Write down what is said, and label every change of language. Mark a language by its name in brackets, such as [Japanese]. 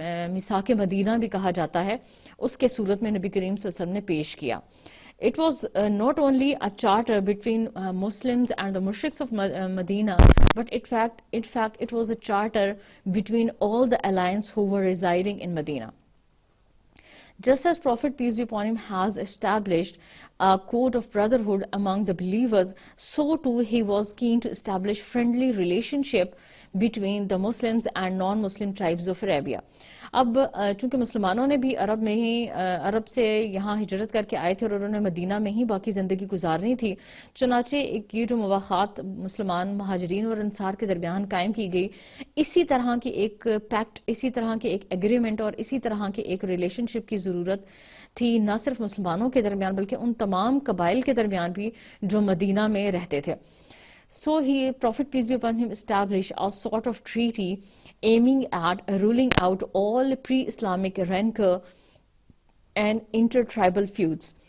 [Urdu] میثاق مدینہ بھی کہا جاتا ہے، اس کے صورت میں نبی کریم صلی اللہ علیہ وسلم نے پیش کیا۔ [English] It was not only a charter between Muslims and the mushriks of Medina, but in fact, it was a charter between all the alliance who were residing in Medina. Just as Prophet, peace be upon him, has established a code of brotherhood among the believers, so too he was keen to establish friendly relationship between the Muslims and non-Muslim tribes of Arabia. [Urdu] اب چونکہ مسلمانوں نے بھی عرب سے یہاں ہجرت کر کے آئے تھے اور انہوں نے مدینہ میں ہی باقی زندگی گزارنی تھی، چنانچہ یہ جو مواخات مسلمان مہاجرین اور انصار کے درمیان قائم کی گئی، اسی طرح کی ایک پیکٹ، اسی طرح کی ایک ایگریمنٹ اور اسی طرح کی ایک ریلیشن شپ کی ضرورت تھی، نہ صرف مسلمانوں کے درمیان بلکہ ان تمام قبائل کے درمیان بھی جو مدینہ میں رہتے تھے۔ [English] So Prophet, peace be upon him, established a sort of treaty aiming at ruling out all pre-Islamic rancor and inter-tribal feuds.